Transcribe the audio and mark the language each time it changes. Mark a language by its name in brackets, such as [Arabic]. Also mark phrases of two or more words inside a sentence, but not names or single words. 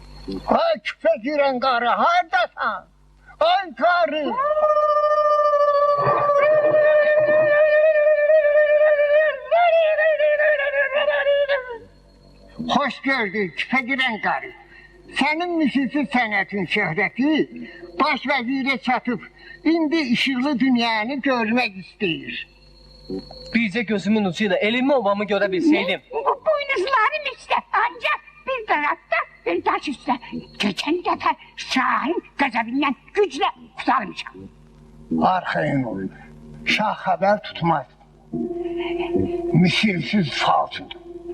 [Turkish] Ay küpe giren karı hardasan? Ay karı. Hoş gördük küpe giren karı. [Azerbaijani] Senin misilsiz sənətin şöhrəti baş vəzirə çatıb, indi işıqlı dünyanı görmək istəyir. [Turkish] Bircə gözümün ucuyla elimi obamı görə bilseydim. Boynuzlarım işte ancak bir tarafta bir taş üstte. Geçen defa Şahin gazabinden güçle kurtarmışım. [Azerbaijani] Arxayın olun. Şah xəbər tutmaz. Misilsiz falçıdır.